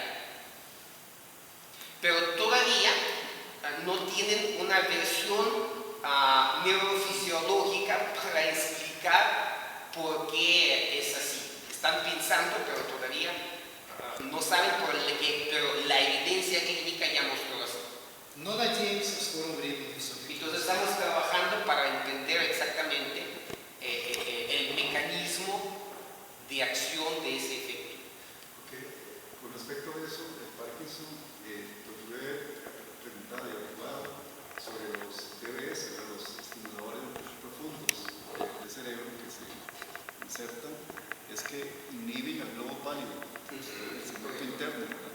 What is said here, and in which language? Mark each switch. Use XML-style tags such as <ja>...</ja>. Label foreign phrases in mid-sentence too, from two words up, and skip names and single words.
<es>Pero todavía no tienen una versión neurofisiológica para explicar por qué es así. Están pensando, pero todavía no saben por qué, pero la evidencia clínica ya mostró así.</es> <ru>Но надеемся в скором времени все-таки.</ru> <es>Entonces estamos trabajando para entender exactamente el mecanismo de acción de ese efecto. Ok. Con respecto a eso, el Parkinson, lo tuve preguntado y averiguado sobre los DBS, los estimuladores profundos del cerebro que se insertan, es que inhiben el globo pálido, el circuito interno, ¿verdad?</es>